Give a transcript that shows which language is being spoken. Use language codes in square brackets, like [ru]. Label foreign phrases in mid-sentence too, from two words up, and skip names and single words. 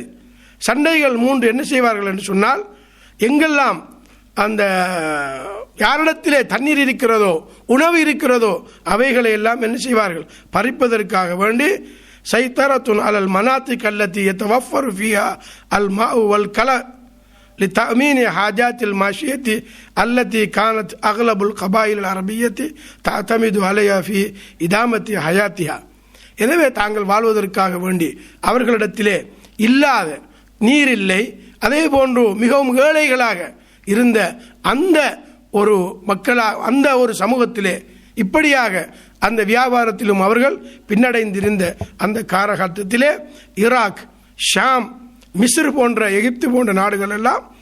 [ta] சண்டைகள் மூன்று என்ன செய்வார்கள் என்று சொன்னால், எங்கெல்லாம் அந்த யாரிடத்திலே தண்ணீர் இருக்கிறதோ, உணவு இருக்கிறதோ, அவைகளை எல்லாம் என்ன செய்வார்கள்? பறிப்பதற்காக வேண்டி [ar] سيطرة على المناطق التي يتوفر فيها الماء والكلأ لتأمين حاجات الماشية التي كانت أغلب القبائل العربية تعتمد عليها في إدامة حياتها. [ta] எனவே தாங்கள் வாழ்வதற்காக வேண்டி அவர்களிடத்திலே இல்லாத நீர் இல்லை, அதே போன்று மிகவும் ஏழைகளாக இருந்த அந்த ஒரு அந்த ஒரு சமூகத்திலே இப்படியாக அந்த வியாபாரத்திலும் அவர்கள் பின்னடைந்திருந்த அந்த காலகட்டத்திலே ஈராக், ஷாம், மிஸ்ர் போன்ற, எகிப்து போன்ற நாடுகள் எல்லாம்